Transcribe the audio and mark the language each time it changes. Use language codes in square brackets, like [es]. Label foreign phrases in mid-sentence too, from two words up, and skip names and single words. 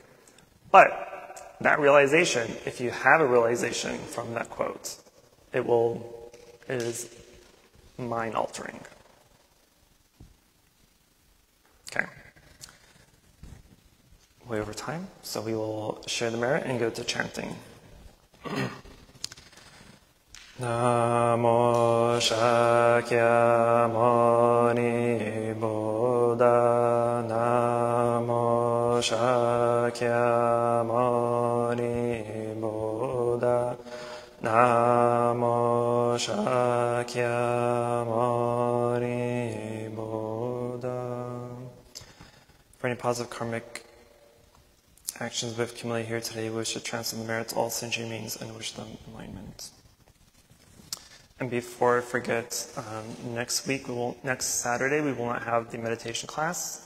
[en] But that realization, if you have a realization from that quote, it is mind-altering. Okay. way over time, so we will share the merit and go to chanting. [sa] नमो शाक्यमुनि बुद्ध, नमो शाक्यमुनि बुद्ध, नमो शाक्यमुनि बुद्ध. [en] For any positive karmic actions we've accumulated here today, we wish to transcend the merits of all sentient beings and wish them enlightenment. And before I forget, next Saturday, we will not have the meditation class.